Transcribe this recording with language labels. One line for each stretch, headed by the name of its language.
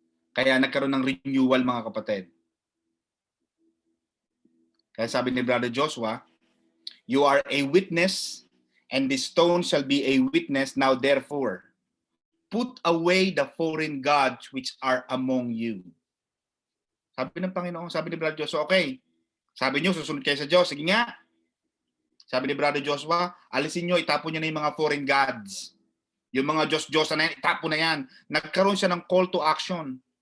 Filipino: Kaya nagkaroon ng renewal, mga kapatid. Kaya sabi ni Brother Joshua,
English: you are a witness, and the stone shall be a witness. Now therefore, put away the foreign gods which are among you.
Filipino: Sabi ng Panginoon, sabi ni Brother Joshua, okay, sabi niyo, susunod kayo sa Diyos. Sige nga. Sabi ni Brother Joshua, alisin niyo, itapon niyo na yung mga
English: foreign gods.
Filipino: Yung mga Diyos-Diyosan na yan, itapon na yan. Nagkaroon siya ng
English: call to action.